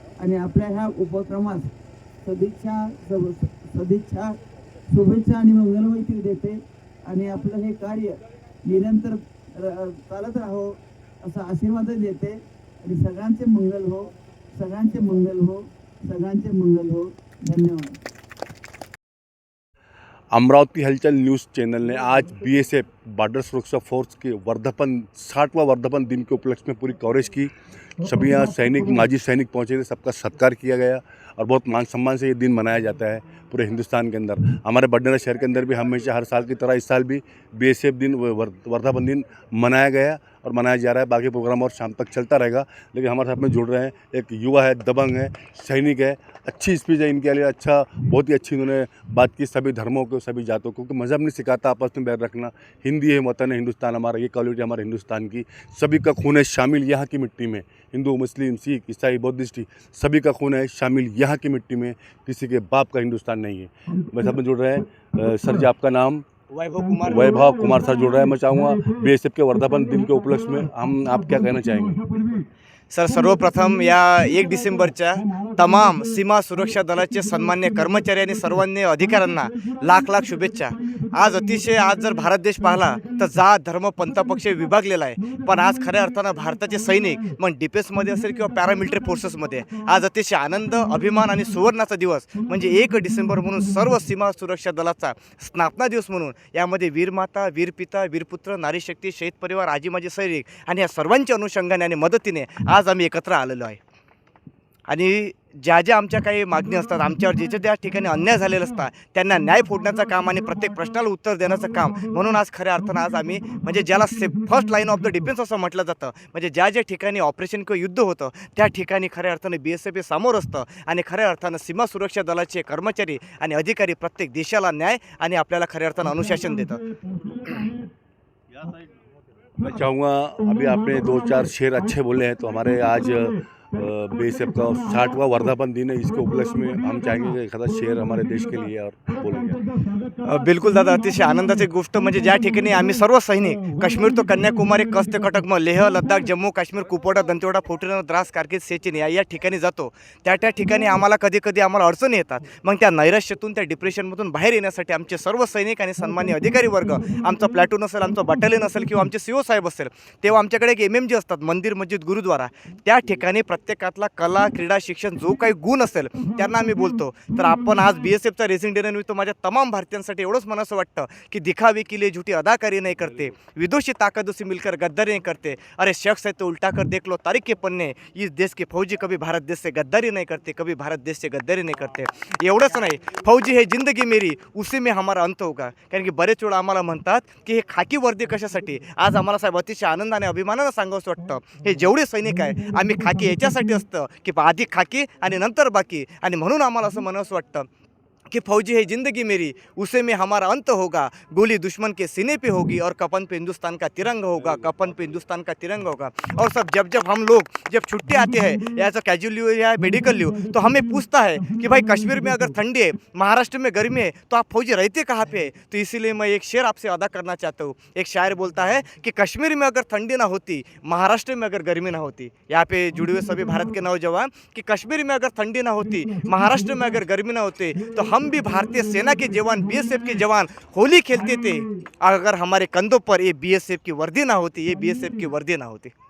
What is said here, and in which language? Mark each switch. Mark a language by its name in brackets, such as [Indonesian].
[Marathi] आणि आपल्या ह्या उपक्रमास सदिच्छा, शुभेच्छा आणि मंगलमैत्री देते. आणि आपलं हे कार्य निरंतर चालत राहो असा आशीर्वाद देते. आणि सगळ्यांचे मंगल हो, सगळ्यांचे मंगल हो, सगळ्यांचे मंगल हो. धन्यवाद. [Hindi] अमरावती हलचल न्यूज़ चैनल ने आज BSF बॉर्डर सुरक्षा फोर्स के 60वां वर्धापन दिन के उपलक्ष्य में पूरी कवरेज की. सभी यहाँ सैनिक, माजी सैनिक पहुँचे थे, सबका सत्कार किया गया और बहुत मान सम्मान से ये दिन मनाया जाता है पूरे हिंदुस्तान के अंदर. हमारे बडनेरा शहर के अंदर भी हमेशा हर साल की तरह इस साल भी BSF दिन, वर्धापन दिन मनाया गया और मनाया जा रहा है. बाकी प्रोग्राम और शाम तक चलता रहेगा. लेकिन हमारे साथ में जुड़ रहे हैं एक युवा है, दबंग है, सैनिक है. अच्छी स्पीच है इनके लिए, अच्छा, बहुत ही अच्छी इन्होंने बात की सभी धर्मों को, सभी जातों को, क्योंकि मज़हब नहीं सिखाता आपस में बैर रखना. हिंदी है, वतन है हिंदुस्तान हमारा, ये क्वालिटी हमारे हिंदुस्तान की. सभी का खून है शामिल यहाँ की मिट्टी में. हिंदू, मुस्लिम, सिख, ईसाई, बुद्धिस्ट, सभी का खून है शामिल यहाँ की मिट्टी में. किसी के बाप का हिंदुस्तान नहीं है. मैं सब में जुड़ रहे हैं. सर जी, आपका नाम? वैभव कुमार सर जुड़ रहे हैं. मैं चाहूँगा BSF के वर्धापन दिन के उपलक्ष्य में आप क्या कहना चाहेंगे? [Marathi] सर सर्वप्रथम या 1 डिसेंबरच्या तमाम सीमा सुरक्षा दलाचे सन्मान्य कर्मचारी आणि सर्वांनी अधिकाऱ्यांना लाख लाख शुभेच्छा. आज जर भारत देश पाहिला तर जात धर्म पंथपक्ष विभागलेला आहे, पण आज खऱ्या अर्थानं भारताचे सैनिक मग डिफेन्समध्ये असेल किंवा पॅरामिलिटरी फोर्सेसमध्ये आज अतिशय आनंद, अभिमान आणि सुवर्णाचा दिवस म्हणजे 1 डिसेंबर म्हणून सर्व सीमा सुरक्षा दलाचा स्थापना दिवस म्हणून यामध्ये वीरमाता, वीरपिता, वीरपुत्र, नारीशक्ती, शहीद परिवार, आजी माजी सैनिक आणि या सर्वांच्या अनुषंगाने आणि मदतीने आज आम्ही एकत्र आलेलो आहे. आणि ज्या आमच्या काही मागणी असतात, आमच्यावर जे ज्या ठिकाणी अन्याय झालेला असतात त्यांना न्याय फोडण्याचं काम आणि प्रत्येक प्रश्नाला उत्तर देण्याचं काम म्हणून आज खऱ्या अर्थानं आज आम्ही म्हणजे ज्याला first line of the defence असं म्हटलं जातं, म्हणजे ज्या ठिकाणी ऑपरेशन किंवा युद्ध होतं त्या ठिकाणी खऱ्या अर्थानं BSF हे समोर असतं आणि खऱ्या अर्थानं सीमा सुरक्षा दलाचे कर्मचारी आणि अधिकारी प्रत्येक देशाला न्याय आणि आपल्याला खऱ्या अर्थानं अनुशासन देतात. [Hindi] मैं चाहूँगा, अभी आपने 2-4 शेर अच्छे बोले हैं, तो हमारे आज BSF का 60वां वर्धापन दिन है, इसके उपलक्ष्य में हम चाहेंगे कि एखादा शेर हमारे देश के लिए और बोलेंगे. [Marathi] बिलकुल दादा, अतिशय आनंदाची गोष्ट म्हणजे ज्या ठिकाणी आम्ही सर्व सैनिक काश्मीर तो कन्याकुमारी, कच्छ ते कटक, लेह, लद्दाख, जम्मू काश्मीर, कुपवाडा, दंतेवाडा, फोर्टिनो, द्रास, कारगिल, सेचिन या ठिकाणी जातो, त्या ठिकाणी आम्हाला कधी आम्हाला अडचणी येतात. मग त्या नैराश्यातून, त्या डिप्रेशनमधून बाहेर येण्यासाठी आमचे सर्व सैनिक आणि सन्मान्य अधिकारी वर्ग, आमचा प्लॅटून असेल, आमचं बटालियन असेल किंवा आमचे CO साहेब असेल, तेव्हा आमच्याकडे एक MMG असतात, मंदिर, मस्जिद, गुरुद्वारा. त्या ठिकाणी प्रत्येकातला कला, क्रीडा, शिक्षण जो काही गुण असेल त्यांना आम्ही बोलतो. तर आपण आज BSFचा रेसिंग डे निमित्त माझ्या तमाम भारतीयांसाठी एवढंच म्हणावं वाटतं की [Hindi] दिखावे के लिए झूठी अदाकारी नहीं करते, विदोषी ताकतों से मिलकर गद्दारी नहीं करते, अरे शख्स है तो उल्टा कर देख लो तारीख के पन्ने, इस देश के फौजी कभी भारत देश से गद्दारी नहीं करते, कभी भारत देश से गद्दारी नहीं करते. [Marathi] एवढंच नाही, फौजी है जिंदगी मेरी उसी में हमारा अंत होगा. कारण की बरेच वेळा आम्हाला म्हणतात की हे खाकी वर्दी कशासाठी. आज आम्हाला साहेब अतिशय आनंदाने अभिमानानं सांगावंसं वाटतं, हे जेवढे सैनिक आहे आम्ही खाकी याच्यासाठी असतं की आधी खाकी आणि नंतर बाकी. आणि म्हणून आम्हाला असं म्हणावंसं वाटतं कि [Hindi] फौजी है ज़िंदगी मेरी उसे में हमारा अंत होगा, गोली दुश्मन के सीने पे होगी और कफन पे हिंदुस्तान का तिरंगा होगा, कफन पे हिंदुस्तान का तिरंगा होगा. और सब जब हम लोग छुट्टी आते हैं या कैजुअल लीव या मेडिकल लीव, तो हमें पूछता है कि भाई कश्मीर में अगर ठंडी है, महाराष्ट्र में गर्मी है, तो आप फौजी रहते कहाँ पे है. तो इसीलिए मैं एक शेर आपसे अदा करना चाहता हूँ. एक शायर बोलता है कि कश्मीर में अगर ठंडी ना होती, महाराष्ट्र में अगर गर्मी ना होती. यहाँ पे जुड़े हुए सभी भारत के नौजवान कि कश्मीर में अगर ठंडी ना होती, महाराष्ट्र में अगर गर्मी ना होती, तो हम भी भारतीय सेना के जवान, BSF के जवान होली खेलते थे. अगर हमारे कंधों पर ये BSF की वर्दी ना होती, ये BSF की वर्दी ना होती.